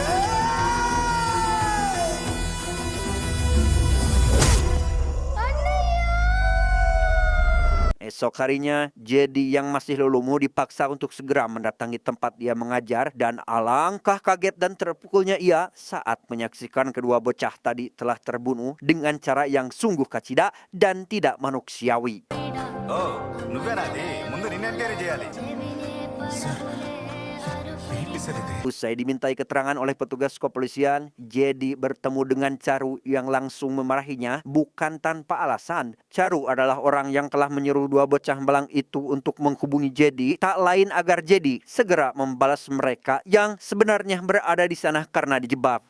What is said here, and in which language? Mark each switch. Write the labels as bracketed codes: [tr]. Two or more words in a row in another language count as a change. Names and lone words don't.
[id] Esok harinya, Jedi yang masih lulumu dipaksa untuk segera mendatangi tempat dia mengajar, dan alangkah kaget dan terpukulnya ia saat menyaksikan kedua bocah tadi telah terbunuh dengan cara yang sungguh kacida dan tidak manusiawi. [te] Oh, నువ్వేనాది ముందు నిన్ను ఎంక్వైరీ చేయాలి. [id] Usai dimintai keterangan oleh petugas kepolisian, Jedi bertemu dengan Charu yang langsung memarahinya bukan tanpa alasan. Charu adalah orang yang telah menyuruh dua bocah malang itu untuk menghubungi Jedi, tak lain agar Jedi segera membalas mereka yang sebenarnya berada di sana karena dijebak.